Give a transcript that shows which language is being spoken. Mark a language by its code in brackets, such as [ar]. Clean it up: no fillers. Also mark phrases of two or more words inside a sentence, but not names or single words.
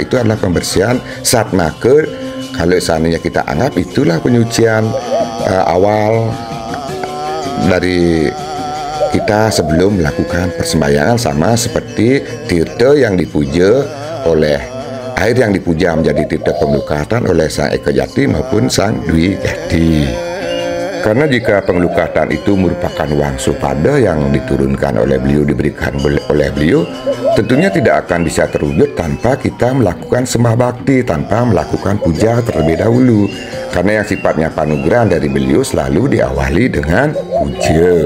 [id] Itu adalah pembersihan saat maka. Kalau seandainya kita anggap itulah penyucian awal dari kita sebelum melakukan persembahyangan, sama seperti tirta yang dipuja oleh air yang dipuja menjadi tirta Panglukatan oleh Sang Eka Jati maupun Sang Dwi Jati. Karena jika Panglukatan itu merupakan [ban] wangsuh pada [id] yang diturunkan oleh beliau, diberikan oleh beliau, tentunya tidak akan bisa terwujud tanpa kita melakukan sembah bakti, tanpa melakukan puja terlebih dahulu. Karena yang sifatnya panugrahan dari beliau selalu diawali dengan puja.